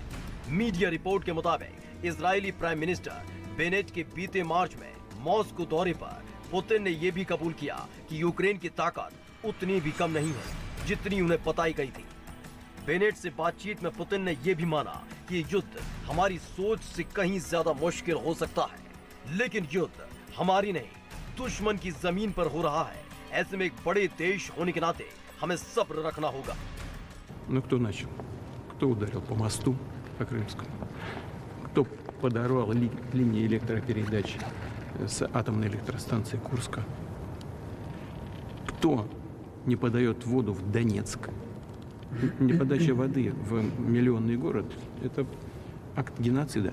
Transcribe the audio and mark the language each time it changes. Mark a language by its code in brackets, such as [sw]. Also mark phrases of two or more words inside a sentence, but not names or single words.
[en] media report [hi] के मुताबिक इजरायली [en] prime minister [hi] बेनेट के बीते मार्च में मॉस्को दौरे पर पुतिन ने यह भी कबूल किया कि यूक्रेन की ताकत उतनी भी कम नहीं है जितनी उन्हें बताई गई थी। बेनेट से बातचीत में पुतिन ने यह भी माना कि युद्ध हमारी सोच से कहीं ज्यादा मुश्किल हो सकता है, लेकिन युद्ध हमारी नहीं दुश्मन की जमीन पर हो रहा है। ऐसे में एक बड़े देश होने के नाते हमें सब्र रखना होगा। [ru] Ну, кто начал? Кто ударил по мосту, по Крымскому? Кто подорвал линии электропередач с атомной электростанции Курска? Кто не подает воду в Донецк? Неподача воды в миллионный город – это акт геноцида.